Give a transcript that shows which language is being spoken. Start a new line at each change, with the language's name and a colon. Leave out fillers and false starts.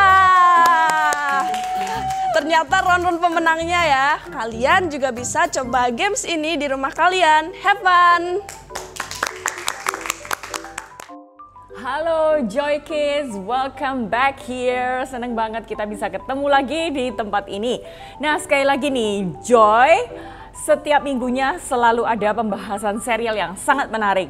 Indonesian: Nah, ternyata Ronron pemenangnya ya. Kalian juga bisa coba games ini di rumah kalian.
English: Have fun! Halo Joy Kids, welcome back here.
Indonesian: Seneng banget kita bisa ketemu lagi di tempat ini. Nah, sekali lagi nih, Joy, setiap minggunya selalu ada pembahasan serial yang sangat menarik.